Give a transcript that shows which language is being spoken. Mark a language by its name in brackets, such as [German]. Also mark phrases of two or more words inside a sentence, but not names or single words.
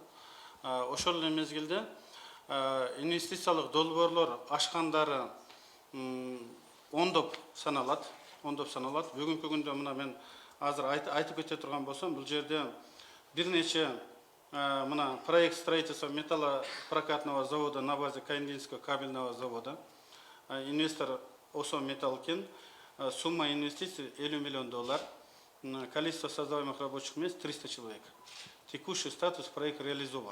[Kyrgyz] Ошол эле мезгилде инвестициялык долбоорлор ашкандары ондоп саналат. Бүгүнкү күндө мына мен азыр айтып кете турган болсом, бул жерде бир нече мына [Russian] проект строительства металлопрокатного завода на базе Кайындинского кабельного завода. Инвестор ОСО Металлкен. Сумма инвестиций $50 миллион. Количество создаваемых рабочих мест 300 человек. Текущий статус проект реализован.